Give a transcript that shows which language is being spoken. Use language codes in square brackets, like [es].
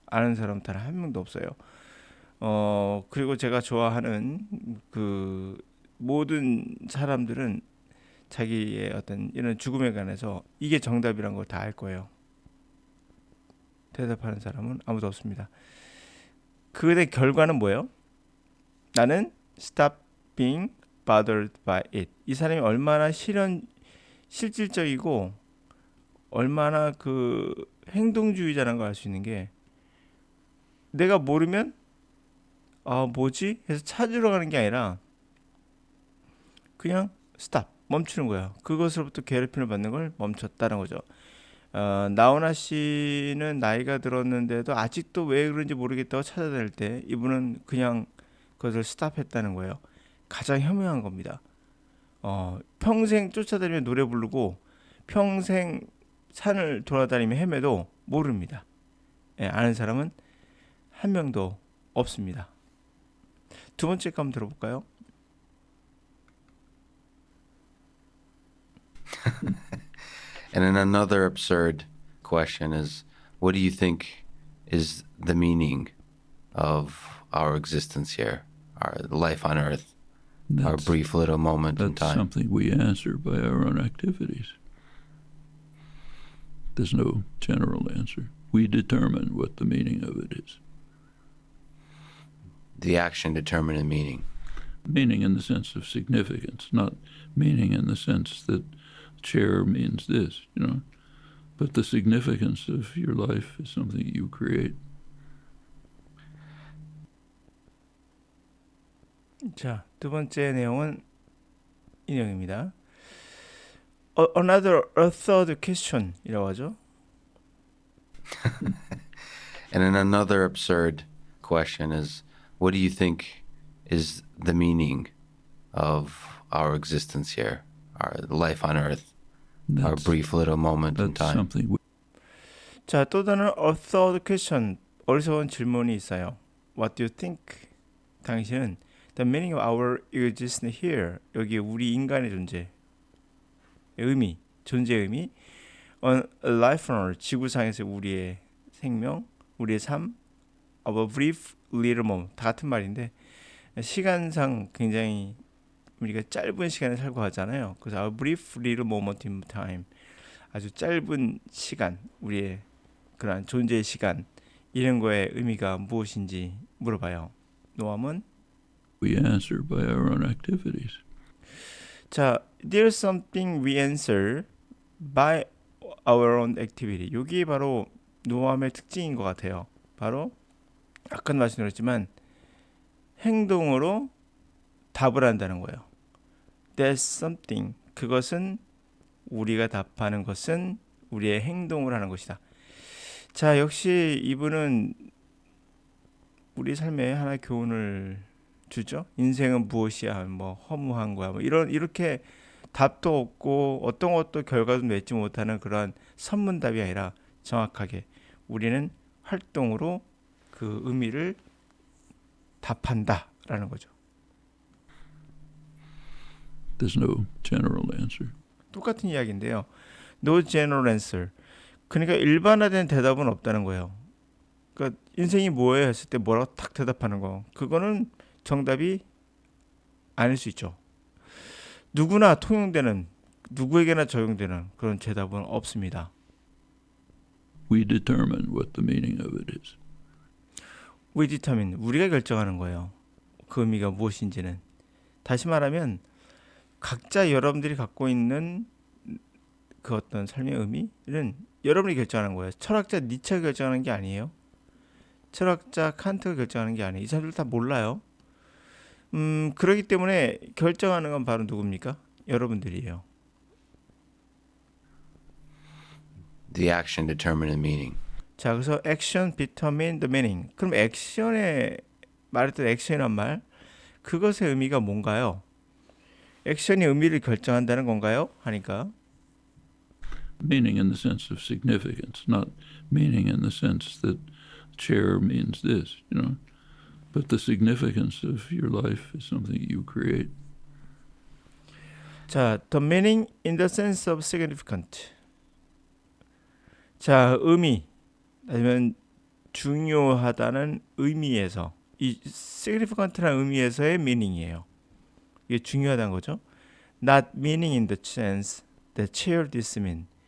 [ko] 아는 사람 단 한 명도 없어요. 그리고 제가 좋아하는 그 모든 사람들은 자기의 어떤 이런 죽음에 관해서 이게 정답이란 걸 다 알 거예요. 대답하는 사람은 아무도 없습니다. 그의 결과는 뭐예요? 나는 [en] stop being bothered by it. [ko] 이 사람이 얼마나 실질적이고 얼마나 그 행동주의자라는 걸 알 수 있는 게 내가 모르면 뭐지? 해서 찾으러 가는 게 아니라 그냥 stop 멈추는 거야. 그것으로부터 괴롭힘을 받는 걸 멈췄다는 거죠. 나훈아 씨는 나이가 들었는데도 아직도 왜 그런지 모르겠다고 찾아다닐 때 이분은 그냥 그것을 스탑했다는 거예요. 가장 현명한 겁니다. 평생 쫓아다니며 노래 부르고 평생 산을 돌아다니며 헤매도 모릅니다. 아는 사람은 한 명도 없습니다. 두 번째 거 한번 들어볼까요? [en] And then another absurd question is, what do you think is the meaning of our existence here, our life on Earth, our brief little moment in That's time? something we answer by our own activities. There's no general answer. We determine what the meaning of it is. The action determine the meaning. Meaning in the sense of significance, not meaning in the sense that chair means this, But the significance of your life is something you create. [ko] 자, 두 번째 내용은 인용입니다. [en] A third question [ko] 이라고 하죠. [en] And then another absurd question is, what do you think is the meaning of our existence here, our life on Earth, our brief little moment in That's time? something [ko] 자, 또 다른 [en] a third question, [ko] 어리석은 질문이 있어요. [en] What do you think? [ko] 당신은 [en] the meaning of our existence here, [ko] 여기 우리 인간의 존재, 의미, 존재의 의미, [en] on life on earth, [ko] 지구상에서 우리의 생명, 우리의 삶, [en] of a brief little moment, [ko] 다 같은 말인데 시간상 굉장히 우리가 짧은 시간을 살고 하잖아요. 그래서 [en] a brief little moment in time, [ko] 아주 짧은 시간, 우리의 그러한 존재의 시간, 이런 거의 의미가 무엇인지 물어봐요. 노암은 [en] we answer by our own activities. 자, there's something we answer by our own activity. [ko] 여기 바로 노암의 특징인 것 같아요. 바로 아까도 말씀드렸지만 행동으로 답을 한다는 거예요. [en] There's something. [ko] 그것은 우리가 답하는 것은 우리의 행동을 하는 것이다. 자, 역시 이분은 우리 삶에 하나의 교훈을 주죠. 인생은 무엇이야? 뭐 허무한 거야. 뭐 이렇게 답도 없고 어떤 것도 결과도 맺지 못하는 그런 선문답이 아니라 정확하게 우리는 활동으로 그 의미를 답한다라는 거죠. [en] There's no general answer. [ko] 똑같은 이야기인데요. [en] No general answer. [ko] 그러니까 일반화된 대답은 없다는 거예요. 그러니까 인생이 뭐예요 했을 때 뭐라고 탁 대답하는 거. 그거는 정답이 아닐 수 있죠. 누구나 통용되는, 누구에게나 적용되는 그런 대답은 없습니다. [en] We determine what the meaning of it is. We determine, [ko] 우리가 결정하는 거예요. 그 의미가 무엇인지는. 다시 말하면 각자 여러분들이 갖고 있는 그 어떤 삶의 의미는 여러분이 결정하는 거예요. 철학자 니체가 결정하는 게 아니에요. 철학자 칸트가 결정하는 게 아니에요. 이 사람들 다 몰라요. 그렇기 때문에 결정하는 건 바로 누굽니까? 여러분들이에요. [en] The action determine the meaning. [ko] 자, 그래서 [en] action determine the meaning. [ko] 그럼 액션에 말했던 액션이란 말, 그것의 의미가 뭔가요? 액션이 의미를 결정한다는 건가요? 하니까 [en] Meaning in the sense of significance, not meaning in the sense that chair means this, But the significance of your life is something you create. 자, the meaning in the sense of significant. [ko] 자, 의미 아니면 중요하다는 의미에서 이 significant라는 의미에서의 meaning이에요. 이게 중요하다는 거죠. [en] Not meaning in the sense that chair this mean.